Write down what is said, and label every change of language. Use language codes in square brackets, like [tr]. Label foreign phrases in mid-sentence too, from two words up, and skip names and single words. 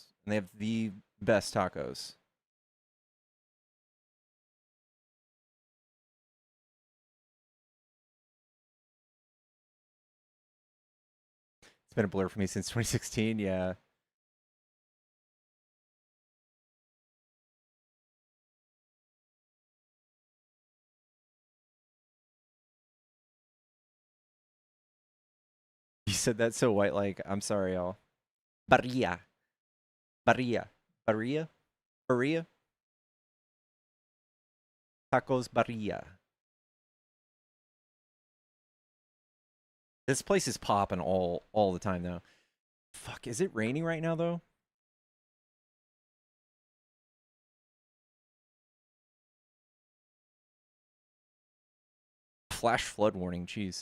[en] And they have the best tacos. It's been a blur for me since 2016, yeah. You said that so white like, I'm sorry, y'all. Barria. Barria. Barria? Barria? Tacos Barria. This place is popping all the time though. Fuck, is it raining right now though? Flash flood warning, jeez.